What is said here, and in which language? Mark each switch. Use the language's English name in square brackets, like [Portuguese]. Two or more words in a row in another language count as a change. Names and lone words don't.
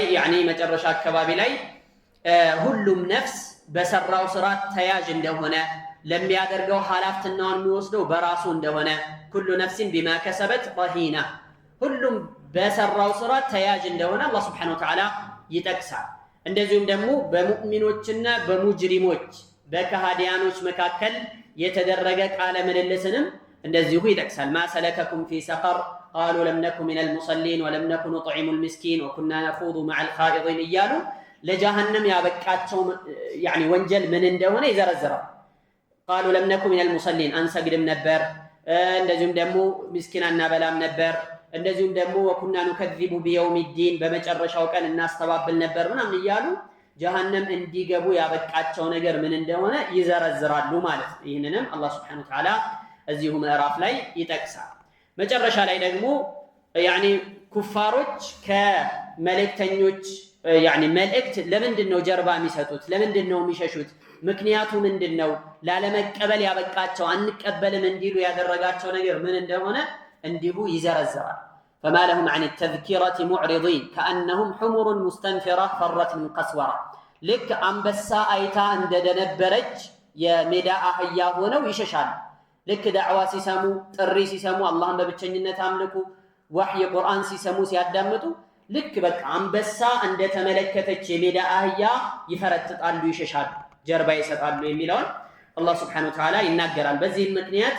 [Amharic] ያኒ መጨረሻ አካባቢ ላይ ሁሉም ነፍስ በሰራው ስራ ተያዥ እንደሆነ ለሚያደርገው ሐላፍትናውን የሚወስደው በራሱ እንደሆነ [Arabic] كل نفس بما كسبت رهينة [Amharic] ሁሉም በሰራው ስራ ተያዥ እንደሆነ አላህ [Arabic] سبحانه وتعالى [Amharic] ይጠቅሳል። እንደዚሁም ደግሞ በሙእሚኖችና በሙጅሪሞች በከሃዲያኖች መካከል የተደረገ ቃለ ምልልስንም እንደዚሁ ይጠቅሳል። [Arabic] ما سلككم في سقر قالوا لم نكن من المصلين ولم نكن نطعم المسكين وكنا نخوض مع الخائضين [Amharic] እያሉ ለጀሃነም ያበቃቸው ያኒ ወንጀል ምን እንደሆነ ይዘረዝራል። [Arabic] قالوا لم نكن من المصلين [Amharic] አንሰግድም ነበር እንደዚሁም ደግሞ ምስኪን አናበላም ነበር እንደዚሁም ደግሞ [Arabic] وكنا نكذب بيوم الدين [Amharic] በመጨረሻው ቀን እናስተባብል ነበር ምናምን እያሉ ጀሃነም እንዲገቡ ያበቃቸው ነገር ምን እንደሆነ ይዘረዝራሉ ማለት ነው። ይህንንም አላህ [Arabic] سبحانه وتعالى [Amharic] እዚሁ ምዕራፍ ላይ ይጠቅሳል። መጨረሻ ላይ ደግሞ ያኒ ኩፋሮች ከመልእክተኞች ያኒ መልእክት ለምንድነው ጀርባ የሚሰጡት? ለምንድነው የሚሸሹት? ምክንያቱ ምንድነው? ላለመቀበል ያበቃቸው አንቀበልም እንዲሉ ያደረጋቸው ነገር ምን እንደሆነ እንዲሁ ይዘረዝራል። [Arabic] فما لهم عن التذكرة معرضين كأنهم حمر مستنفرة فرت من قسورة [Amharic] ልክ አንበሳ አይታ እንደደነበረች የሜዳ አህያ ሆነው ይሸሻሉ። ልክ ዳዕዋ ሲሰሙ ጥሪ ሲሰሙ አላህን በብቸኝነት አምልኩ ወህይ ቁርአን ሲሰሙ ሲያዳምጡ ልክ በቃ አንበሳ እንደተመለከተች የሜዳ አህያ ይፈረጥጣሉ ይሸሻሉ ጀርባ ይሰጣሉ የሚለውን አላህ [Arabic] سبحانه وتعالى [Amharic] ይናገራል። በዚህም ምክንያት